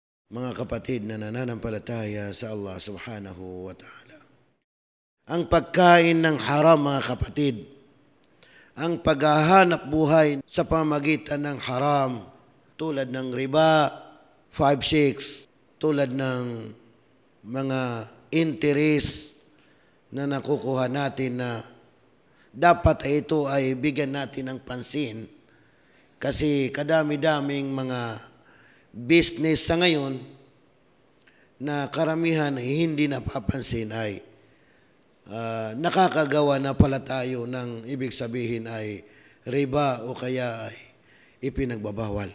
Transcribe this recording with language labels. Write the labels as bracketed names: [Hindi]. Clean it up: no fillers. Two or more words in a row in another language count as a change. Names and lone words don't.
[Filipino] mga kapatid na nananampalataya sa Allah [Arabic] سبحانه وتعالى. [Filipino] Ang pagkain ng haram, mga kapatid, ang paghahanap buhay sa pamamagitan ng haram, tulad ng riba, 5-6, tulad ng mga interest na nakukuha natin na dapat ito ay bigyan natin ng pansin kasi kadami-daming mga business sa ngayon na karamihan ay hindi napapansin ay nakakagawa na pala tayo ng ibig sabihin ay riba o kaya ay ipinagbabawal.